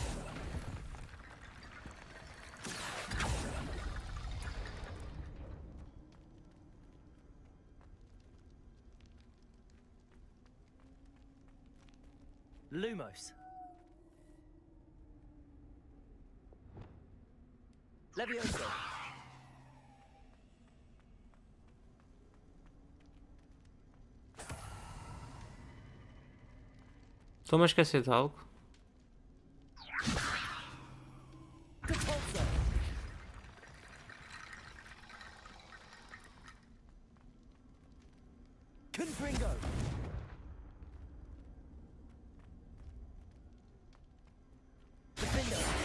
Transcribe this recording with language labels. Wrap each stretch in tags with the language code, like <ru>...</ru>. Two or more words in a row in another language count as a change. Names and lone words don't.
<pt>Lumos. Levioso. Estou-me a esquecer de algo. Depulso. Confringo. Defendo.</pt>